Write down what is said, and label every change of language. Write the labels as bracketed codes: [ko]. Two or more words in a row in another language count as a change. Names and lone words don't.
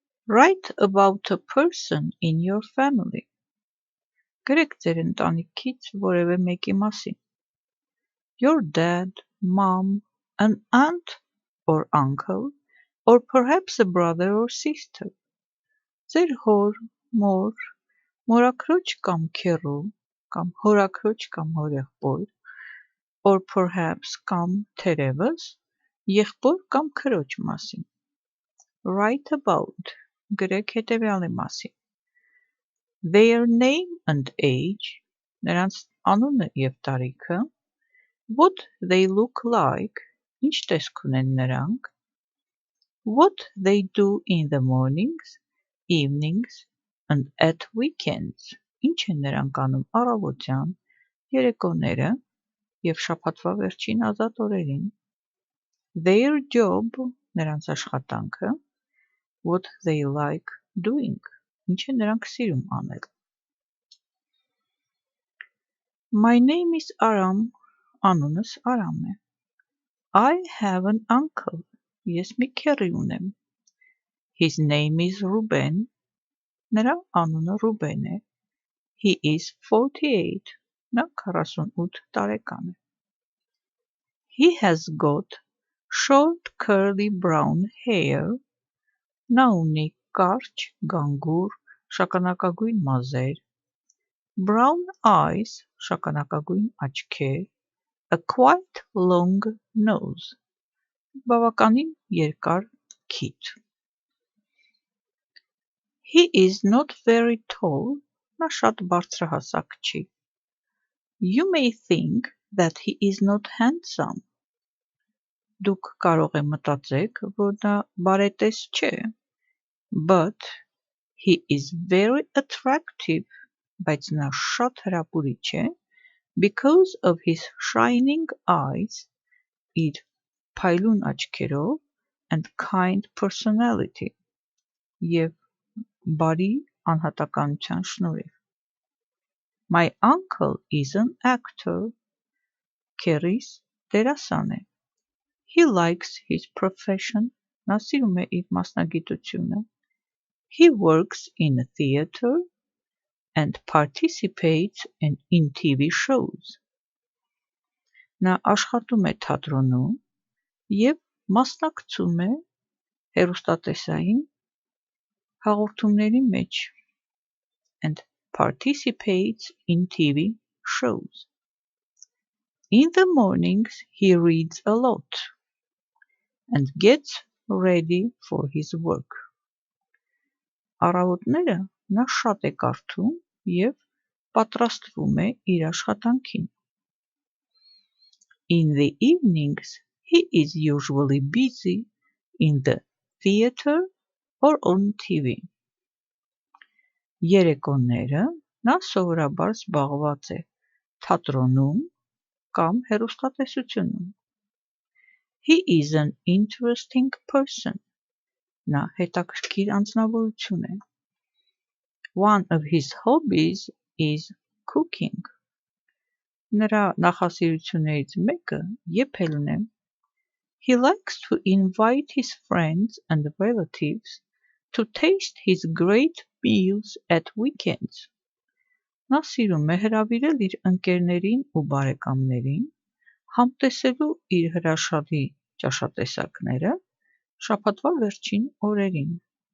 [en] Write about a person in your family. [hy] Գրեք ձեր ընտանիքից որևէ մեկի մասին. [en] Your dad, mom, an aunt or uncle, or perhaps a brother or sister. [hy] Ձեր հոր, մոր, մորաքրոջ կամ քեռու, կամ հորաքրոջ կամ հորեղբոր, [en] or perhaps [hy] կամ թերևս, եղբոր կամ քրոջ մասին. [en] Write about. [hy] Գրեք հետևյալի մասին. [en] Their name and age, [hy] նրանց անունը և տարիքը, [en] what they look like, [hy] ինչ տեսք ունեն նրանք, [en] what they do in the mornings, evenings, and at weekends, [hy] ինչ են նրանք անում առավոտյան, երեկոները և շաբաթվա վերջին ազատ օրերին, [en] their job, [hy] նրանց աշխատանքը, [en] what they like doing, [hy] ինչ են նրանք սիրում անել. [en] My name is Aram, [hy] անունս Արամ է. [en] I have an uncle, [hy] ես մի քեռի ունեմ. [en] His name is Ruben, [hy] նրա անունը Ռուբեն է. [en] He is 48, [hy] նա 48 տարեկան է. [en] He has got short curly brown hair, [hy] նա ունի կարճ, գանգուր, շագանակագույն մազեր, [en] brown eyes, [hy] շագանակագույն աչքեր, [en] a quite long nose, [hy] բավականին երկար քիթ. [en] He is not very tall, [hy] նա շատ բարձրահասակ չի. [en] You may think that he is not handsome. [hy] Դուք կարող եք մտածեք, որ նա բարետես չէ. [en] But he is very attractive, [hy] բայց նա շատ հրապուրիչ է, [en] because of his shining eyes, [hy] իր փայլուն աչքերով, [en] and kind personality, [hy] և բարի անհատականության շնորհիվ. [en] My uncle is an actor, [hy] քեռիս դերասան է. [en] He likes his profession, [hy] նա սիրում է իր մասնագիտությունը. [en] He works in a theater and participates in TV shows. [hy] Նա աշխատում է թատրոնում և մասնակցում է հեռուստատեսային հաղորդումների մեջ. [en] and participates in TV shows. In the mornings he reads a lot and gets ready for his work. [hy] Առավոտները նա շատ է կարդում և պատրաստվում է իր աշխատանքին. [en] In the evenings he is usually busy in the theater or on TV. [hy] Երեկոները նա սովորաբար զբաղված է թատրոնում կամ հեռուստատեսությունում. [en] He is an interesting person. [hy] Նա հետաքրքիր անձնավորություն է. [en] One of his hobbies is cooking. [hy] Նրա նախասիրություններից մեկը եփելն է. [en] He likes to invite his friends and relatives to taste his great meals at weekends. [hy] Նա սիրում է հրավիրել իր ընկերներին ու բարեկամներին համտեսելու իր հրաշալի ճաշատեսակները շաբաթվա վերջին օրերին.